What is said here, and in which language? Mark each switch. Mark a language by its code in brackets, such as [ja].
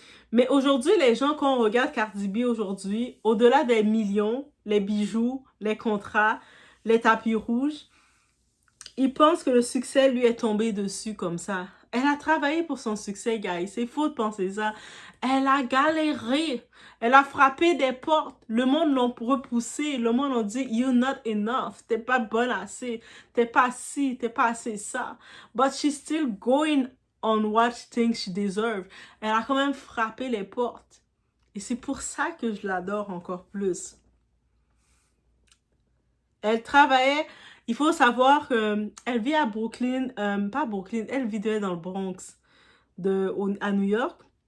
[fr] Mais aujourd'hui, les gens, quand on regarde Cardi B aujourd'hui, au-delà des millions, les bijoux, les contrats, les tapis rouges, ils pensent que le succès lui est tombé dessus comme ça. Elle a travaillé pour son succès, guys. C'est faux de penser ça. Elle a galéré. Elle a frappé des portes. Le monde l'a repoussé. Le monde a dit, [en] you're not enough. [fr] T'es pas bonne assez. T'es pas ci. T'es pas assez ça. [en] But she's still going on what she thinks she deserves. [fr] Elle a quand même frappé les portes. Et c'est pour ça que je l'adore encore plus. Elle travaillait, il faut savoir qu'elle vit à Brooklyn, pas Brooklyn, elle vivait dans le Bronx, à New York.